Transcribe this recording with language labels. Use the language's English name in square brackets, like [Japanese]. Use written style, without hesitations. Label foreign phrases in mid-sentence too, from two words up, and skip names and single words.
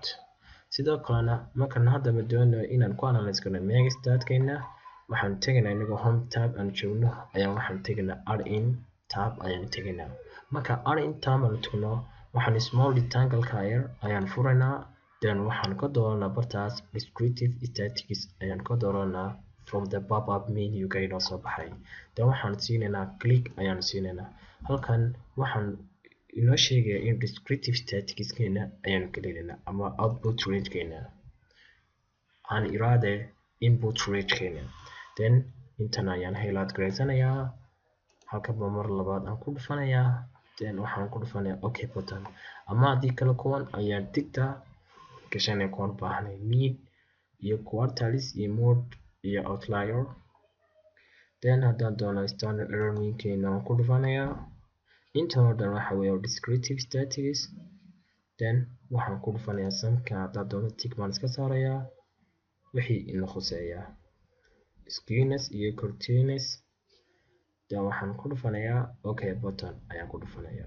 [Somali] Sidoo kalena markaan hadaba doonayo inaan ku analyze gareyno Megastatkeena waxaan tegaynaa inagoo [English] Home tab [Somali] aan joogno ayaan waxaan tegaynaa [English] Rin tab [Somali] ayaan tegaynaa. Marka [English] Rin tab [Somali] aan tagno waxaan [English] small rectangle-ka [Somali] yar ayaan furaynaa then waxaan ka dooranaa bartaas [English] Descriptive Statistics [Somali] ayaan ka dooranaa [English] from the pop-up menu-ga [Somali] inoo soo baxay. then waxaan siinaynaa click ayaan siinaynaa. Halkan waxaan inoo sheegaya in [English] Descriptive Statistics-keena [Somali] ayaan gelinaynaa ama [English] output range-keena [Somali] aan iraade [English] input range-keena. [Somali] then intan ayaan highlight gareysanayaa halka mar labaad aan ku dhufanayaa then waxaan ku dhufanayaa [English] OK button [Somali] ama haddii kale kuwan ayaan tigtaa gashanay kuwan baahnay mean iyo quartiles iyo mode iyo outlier. then haddaan doono [English] standard error mean-keena [Somali] waan ku dhufanayaa intan oo dhan waxa weeye [English] Descriptive Statistics. [Somali] then waxaan ku dhufanayaa sumka haddaan doono tick baan iska saarayaa wixii ina khuseeya skewness iyo curtainess. then waxaan ku dhufanayaa [English] OK button [Somali] ayaan ku dhufanayaa.